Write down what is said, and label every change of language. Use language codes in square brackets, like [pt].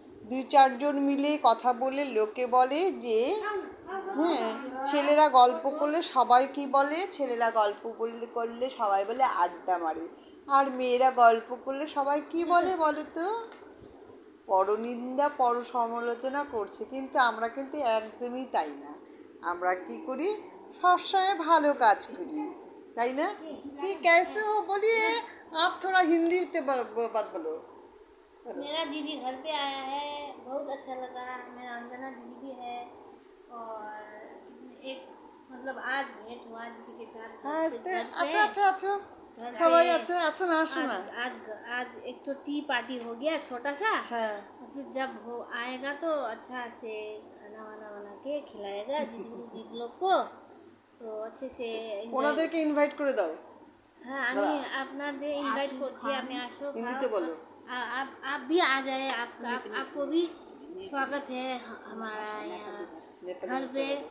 [bn] 2-4 জন মিলে কথা বলে লোকে বলে যে হ্যাঁ, ছেলেরা গল্প করলে সবাই কি বলে, ছেলেরা গল্প করলে সবাই বলে আড্ডা মারে। আর মেয়েরা গল্প করলে সবাই কি বলে বলো তো? পরনিন্দা, পর সমালোচনা করছে। কিন্তু আমরা কিন্তু একদমই তাই না। আমরা কি করি, সবসময় ভালো কাজ করি, তাই না? [hi] কি कैसे हो बोलिए, आप थोड़ा हिंदी बात बोलो। मेरा दीदी घर पे आया है, बहुत अच्छा लगा। मेरा अंजना दीदी भी है और एक मतलब आज भेंट हुआ दीदी के साथ। अच्छा अच्छा अच्छा, सबाई अच्छा अच्छा ना सुना। आज आज एक तो टी पार्टी हो गया छोटा सा। हाँ। और फिर जब हो आएगा तो अच्छा से खाना वाना बना के खिलाएगा दीदी लोग को, तो अच्छे से [bn] ওনাদেরকে ইনভাইট করে দাও। हाँ, আমি আপনাদের ইনভাইট করছি, আপনি আসো, হিন্দিতে বলো। [hi] आप भी आ जाए, आपको भी स्वागत है हमारा यहाँ घर पे।